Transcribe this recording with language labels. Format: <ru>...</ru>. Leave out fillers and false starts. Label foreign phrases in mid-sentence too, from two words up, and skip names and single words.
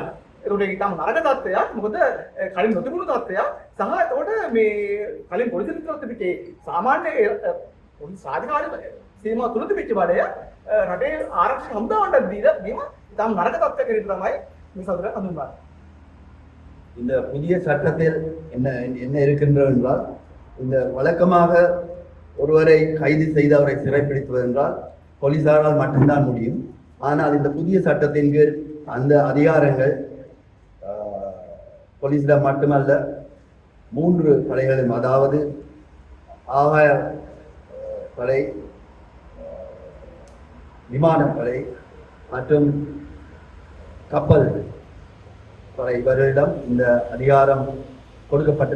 <si>ඒකට ඒක තමයි නරක තත්ත්වයක්. මොකද කලින් නොතිබුණු තත්ත්වයක් සහ ඒකට මේ කලින් පොලිසිය විතරක් තිබිච්චේ සාමාන්‍ය පොලිස් රාජකාරී සීමා තුල තිබිච්ච බලය රටේ ආරක්ෂක හමුදාවන්ට දීලා දීම ඉතාම නරක තත්ත්වයකට තමයි මේ සතුට හඳුන්වන්නේ.</si> <ta>இந்த புதிய சட்டத்தில் என்ன இருக்கின்றது என்றால், இந்த வழக்கமாக ஒருவரை கைது செய்து அவரை சிறைப்பிடிப்பது என்றால் போலீசாரால் மட்டும்தான் முடியும். ஆனால் இந்த புதிய சட்டத்தின் கீழ் அந்த அதிகாரங்கள் போலீஸிடம் மட்டுமல்ல, 3 படைகளும், அதாவது ஆகாய படை, விமானப்படை மற்றும் கப்பல் படை இவர்களிடம் இந்த அதிகாரம் கொடுக்கப்பட்டது.</ta>